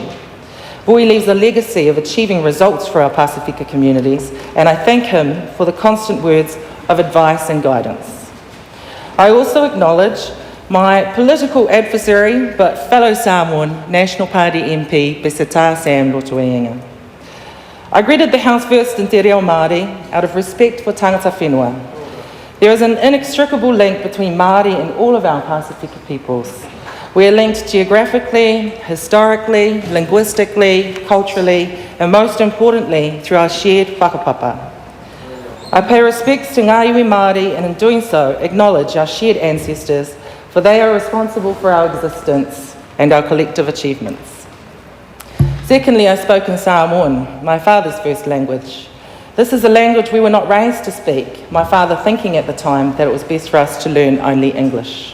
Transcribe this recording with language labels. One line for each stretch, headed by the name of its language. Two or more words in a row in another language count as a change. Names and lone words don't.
English: Vui leaves a legacy of achieving results for our Pasifika communities, and I thank him for the constant words of advice and guidance. I also acknowledge my political adversary, but fellow Samoan National Party MP, Besata Sam Lotuenga. I greeted the House first in
Māori: Te Reo Māori
English: out of respect for
Māori: tangata whenua.
English: There is an inextricable link between Māori and all of our Pasifika peoples. We are linked geographically, historically, linguistically, culturally, and most importantly, through our shared whakapapa. I pay respects to
Māori: ngā iwi Māori
English: and in doing so, acknowledge our shared ancestors, for they are responsible for our existence and our collective achievements. Secondly, I spoke in Samoan, my father's first language. This is a language we were not raised to speak, my father thinking at the time that it was best for us to learn only English.